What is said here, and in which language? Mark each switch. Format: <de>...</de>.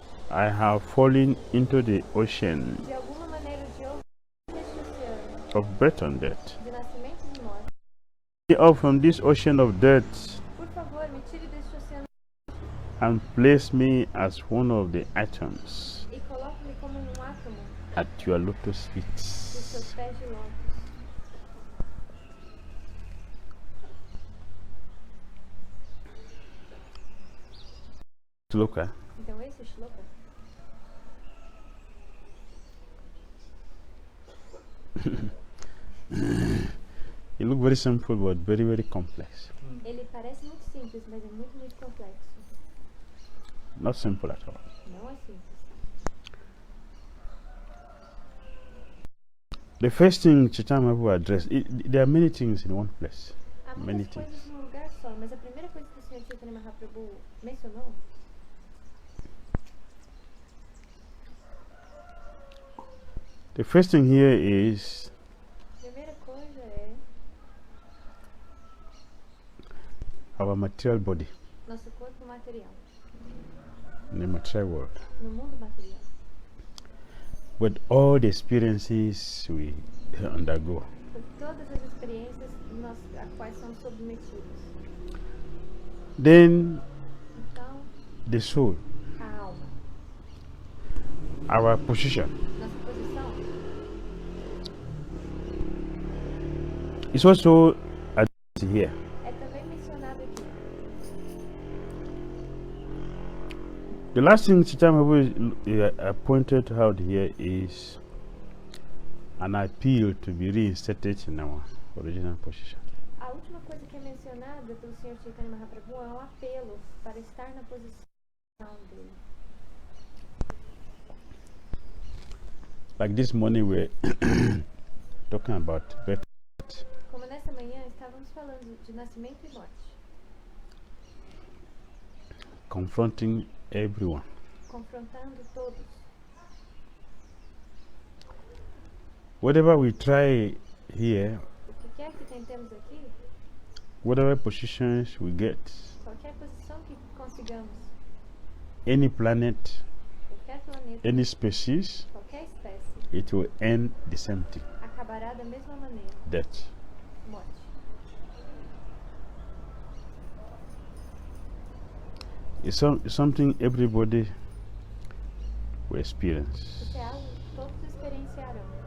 <en>I have fallen into the ocean</en> <pt>de alguma maneira ou de outra, neste oceano</pt> <en>of birth and death.</en> <pt>de nascimentos e mortes.</pt> <en>Get me up from this ocean of death</en> <pt>Por favor, me tire deste oceano</pt> <en>and place me as one of the atoms</en> <pt>e coloque-me como átomo</pt> <en>at your lotus</en> <pt>dos seus</pt> <en>feet.</en> <pt>pés de lótus.</pt> <en>Shloka.</en> <pt>Então esse é o shloka.</pt> <en>It looks very simple but very, very complex.</en> <pt>Ele parece muito simples, mas é muito, muito complexo.</pt> <en>Not simple at all.</en> <pt>Não é simples.</pt> <en>The first thing Chaitanya will address, there are many things in one place.</en> <pt>Há</pt> <en>Many</en> <pt>muitas coisas</pt> <en>things.</en> <pt>num lugar só, mas a primeira coisa que o Sr. Chaitanya Mahaprabhu mencionou,</pt> <en>The first thing here is</en> <pt>a primeira coisa é</pt> <en>our material body</en> <pt>nosso corpo material,</pt> <en>in the material world.</en> <pt>no mundo material.</pt> <en>With all the experiences we undergo.</en> <pt>Por todas as experiências a quais somos submetidos.</pt> <en>Then</en> <pt>Então,</pt> <en>the soul,</en> <pt>a alma,</pt> <en>our position.</en> <pt>nossa posição,</pt> <en>It's also addressed here.</en> <pt>é também mencionada aqui.</pt> <en>The last thing Chaitanya pointed out here is an appeal to be reinstated in our original position.</en> <pt>A última coisa que é mencionada pelo Sr. Chaitanya Mahaprabhu é um apelo para estar na posição dele.</pt> <en>Like this morning, we're talking about birth.</en> <pt>Como nessa manhã estávamos falando de nascimento e morte,</pt> <en>Confronting everyone.</en> <pt>confrontando todos.</pt> <en>Whatever we try here,</en> <pt>O que quer que tentemos aqui,</pt> <en>whatever positions we get,</en> <pt>qualquer posição que consigamos,</pt> <en>any planet,</en> <pt>qualquer planeta,</pt> <en>any species,</en> <pt>qualquer espécie,</pt> <en>it will end the same thing,</en> <pt>acabará da mesma maneira,</pt> <en>death.</en> <pt>morte.</pt> <en>It's something everybody will experience.</en> <pt>Isso é algo que todos experienciarão.</pt>